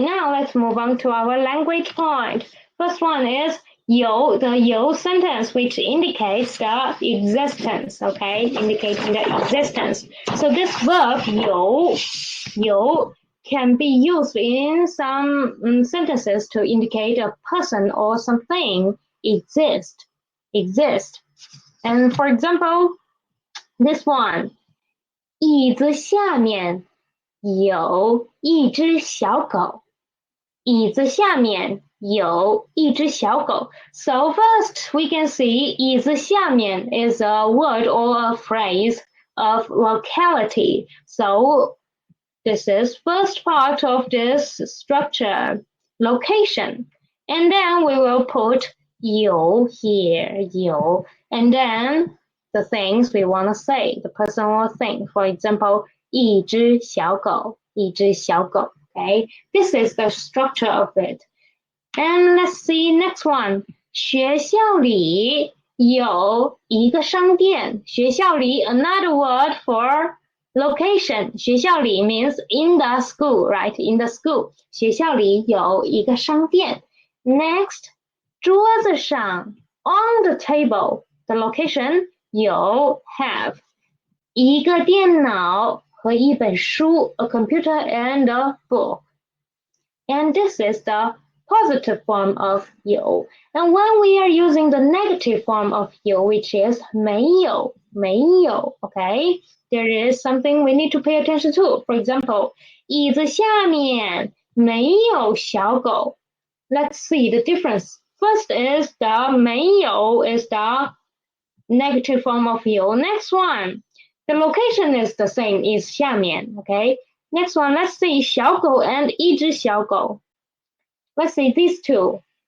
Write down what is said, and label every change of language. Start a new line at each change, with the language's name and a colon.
English: Now let's move on to our language point. First one is 有 the 有 sentence which indicates the existence. Okay, indicating the existence. So this verb 有 can be used in some sentences to indicate a person or something exist. And for example, this one
Chinese: 椅子下面有一只小狗。椅子下面有一只小狗。
English: So first we can see
Chinese: 椅子下面
English: is a word or a phrase of locality. So this is first part of this structure, location. And then we will put 有 here, 有, and then the things we want to say, the person or thing. For example,
Chinese: 一只小狗, 一只小狗.
English: Okay, this is the structure of it. And let's see next one.
Chinese: 学校里有一个商店。学校里
English: another word for location.
Chinese: 学校里
English: means in the school, right? In the school.
Chinese: 学校里有一个商店。
English: Next,
Chinese: 桌子上
English: on the table. The location 有 have
Chinese: 一个电脑和一本书
English: a computer and a book. And this is the positive form of 有. And when we are using the negative form of 有, which is 没有, okay? There is something we need to pay attention to. For example,
Chinese: 椅子下面没有小狗.
English: Let's see the difference. First is the 没有 is the negative form of 有. Next one, the location is the same, is 下面, okay? Next one, let's see 小狗 and
Chinese: 一只小狗.
English: Let's see these two.